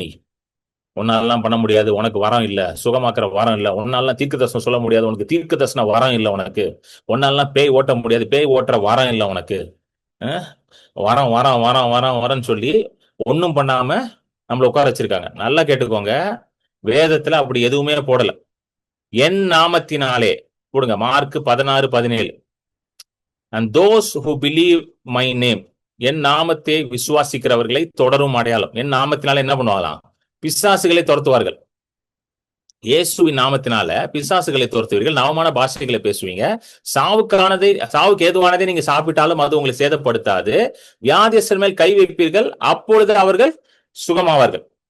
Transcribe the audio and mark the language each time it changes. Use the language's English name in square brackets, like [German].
[Tamil] நீ உன்னாலாம் பண்ண முடியாது, உனக்கு வரம் இல்ல, சுகமாக்குற வரம் இல்ல, உன்னாலாம் தீர்க்க தரிசனம் சொல்ல முடியாது, உனக்கு தீர்க்க தரிசன வரம் இல்ல, உனக்கு உன்னாலாம் பேய் ஓட்ட முடியாது, பேய் ஓட்டுற வரம் இல்ல உனக்கு. வரம்னு சொல்லி ஒன்னும் பண்ணாம நம்மள உட்கார வச்சிருக்காங்க. நல்லா கேட்டுக்கோங்க, வேதத்துல அப்படி எதுவுமே போடல. என் நாமத்தினாலே போடுங்க, [English] Mark 16:17. And those who believe my name, [Tamil] என் நாமத்தை விசுவாசிக்கிறவர்களை தொடரும் அடையாளம். என் நாமத்தினால என்ன பண்ணுவாங்களாம்? பிசாசுகளை துரத்துவார்கள். இயேசுவின் நாமத்தினால பிசாசுகளை துரத்துவீர்கள், நவமான பாஷைகளை பேசுவீங்க, சாவுக்கு ஏதுவானதை நீங்க சாப்பிட்டாலும் அது உங்களை சேதப்படுத்தாது, வியாதியஸ்தர் மேல் கை வைப்பீர்கள், அப்பொழுது அவர்கள் சுகமாவார்கள்.